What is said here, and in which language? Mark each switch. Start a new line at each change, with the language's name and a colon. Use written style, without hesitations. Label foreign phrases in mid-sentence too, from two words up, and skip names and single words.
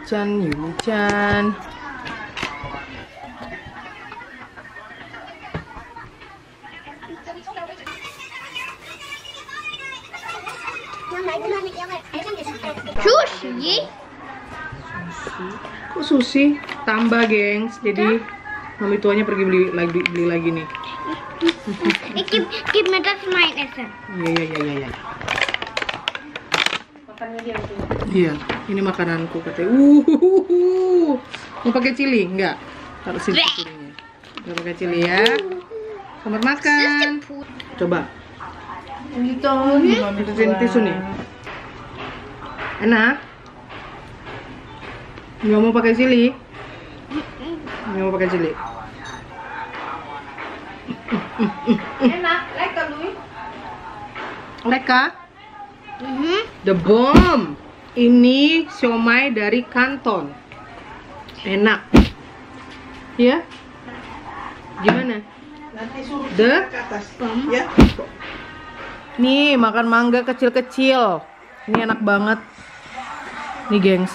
Indonesian: Sushi. Kok sushi? Tambah, gengs. Jadi mami tuanya pergi beli lagi nih.
German: Gib mir das mein Essen.
Indonesian: Iya. Iya, ini makananku katanya. Mau pakai cili? Enggak. Taruh sini cilinya. Enggak pakai cili ya. Selamat makan. Coba. Itu tisu nih. Enak. Nggak mau pakai cili? Nggak mau pakai cili. Enak, lekker Louis. Mereka?
English: The bomb.
Indonesian: Ini siomay dari Kanton. Enak. Ya? Gimana? Nanti suruh The ke atas. Ya. Nih, makan mangga kecil-kecil. Ini enak banget. Nih, gengs.